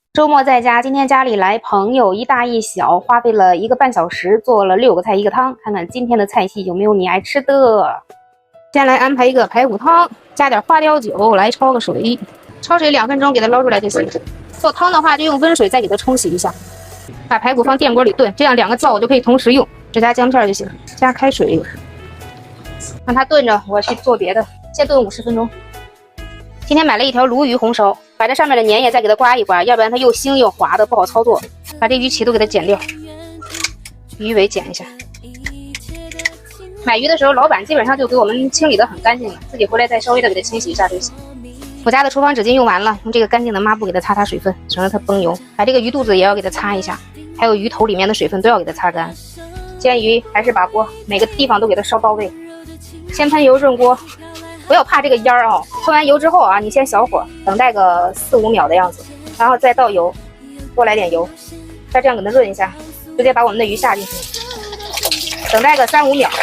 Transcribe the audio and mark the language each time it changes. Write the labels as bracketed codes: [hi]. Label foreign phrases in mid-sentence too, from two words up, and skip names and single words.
[zh] 周末在家，今天家裡来朋友一大一小，花费了1个半小时，做了6个菜1个汤。看看今天的菜系有没有你爱吃的。先来安排一个排骨汤，加点花雕酒，来焯个水，焯水2分鐘，給它撈出來就行。做湯的話就用溫水再給它沖洗一下。把排骨放電鍋裡燉，這樣2個灶我就可以同時用。只加薑片就行，加開水，讓它燉着，我去做別的。先燉50分鐘。今天買了一條鱸魚紅燒，把這上面的粘液再給它刮一刮，要不然它又腥又滑的，不好操作。把這魚鰭都給它剪掉，魚尾剪一下。買魚的時候，老闆基本上就給我們清理得很乾淨了，自己回來再稍微的給它清洗一下就行。我家的廚房紙巾用完了，用這個乾淨的抹布給它擦擦水分，省得它崩油。把這個魚肚子也要給它擦一下，還有魚頭裡面的水分都要給它擦乾。煎魚還是把鍋每個地方都給它燒到位。先噴油潤鍋，不要怕這個煙兒啊。噴完油之後啊，你先小火，等待個4、5秒的樣子，然後再倒油，多來點油，再這樣給它潤一下，直接把我們的魚下進去，等待個3、5秒。